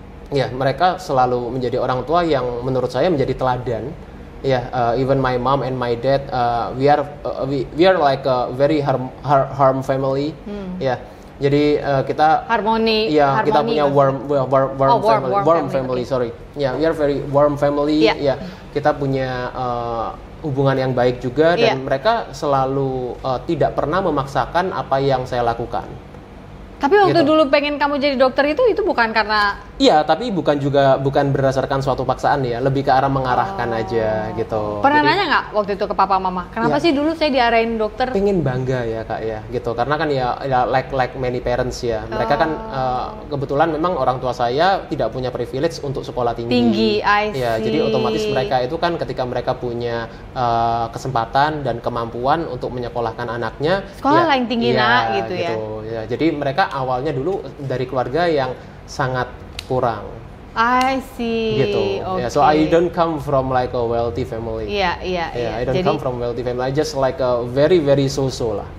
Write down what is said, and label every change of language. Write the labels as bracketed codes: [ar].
[id] Ya, mereka selalu menjadi orang tua yang menurut saya menjadi teladan. [en] Ya, even my mom and my dad, we are like a very harm family. [id] Ya, jadi kita harmoni. Ya, kita punya warm [en] family. family. Sorry. Ya, we are very warm family. [id] Ya, kita punya hubungan yang baik juga, dan mereka selalu tidak pernah memaksakan apa yang saya lakukan. Tapi waktu dulu pengen kamu jadi dokter itu bukan karena... Iya, tapi bukan berdasarkan suatu paksaan ya, lebih ke arah mengarahkan aja gitu. Pernah nanya nggak waktu itu ke papa mama, kenapa sih dulu saya diarahin dokter? Pengen bangga ya Kak ya, gitu. Karena kan ya [en] like many parents [id] ya, mereka kan kebetulan memang orang tua saya tidak punya privilege untuk sekolah tinggi. [en] I see. [id] Ya, jadi otomatis mereka itu kan ketika mereka punya kesempatan dan kemampuan untuk menyekolahkan anaknya, sekolah yang tinggi gitu ya. Ya, jadi mereka awalnya dulu dari keluarga yang sangat kurang. [en] I see. [id] Gitu. [en] Okay. So I don't come from like a wealthy family. [id] Iya. [en] I don't come from wealthy family. I just like a very so-so lah.